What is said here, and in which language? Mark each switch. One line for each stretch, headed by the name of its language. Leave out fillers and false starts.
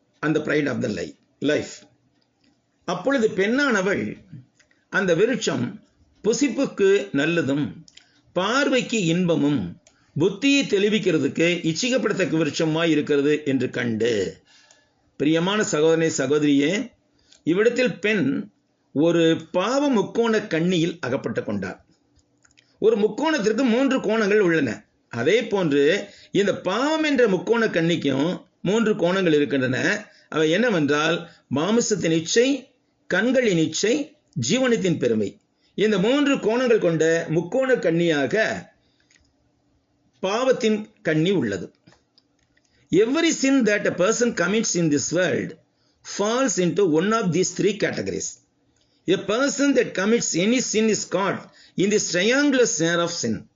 English: and the pride of the life.
Tamil: அப்பொழுது பெண்ணானவள் அந்த விருட்சம் புசிப்புக்கு நல்லதும் பார்வைக்கு இன்பமும் புத்தியை தெளிவிக்கிறதுக்கு இச்சிக்கப்படத்தக்க விருட்சமாய் இருக்கிறது என்று கண்டு. பிரியமான சகோதரனே சகோதரியே, இவ்விடத்தில் பெண் ஒரு பாவ முக்கோண கண்ணியில் அகப்பட்டு கொண்டார். ஒரு முக்கோணத்திற்கு 3 கோணங்கள் உள்ளன. அதே போன்று இந்த பாவம் என்ற முக்கோண கண்ணிக்கும் 3 கோணங்கள் இருக்கின்றன. அவை என்னவென்றால் மாமிசத்தின் இச்சை, கண்களின் இச்சை, ஜீவனத்தின் பெருமை. இந்த 3 கோணங்கள் கொண்ட முக்கோண கண்ணியாக பாவத்தின் கண்ணி உள்ளது.
English: Every sin that a person commits in this world falls into one of these 3 categories. A person that commits any sin is caught in this triangular snare of sin.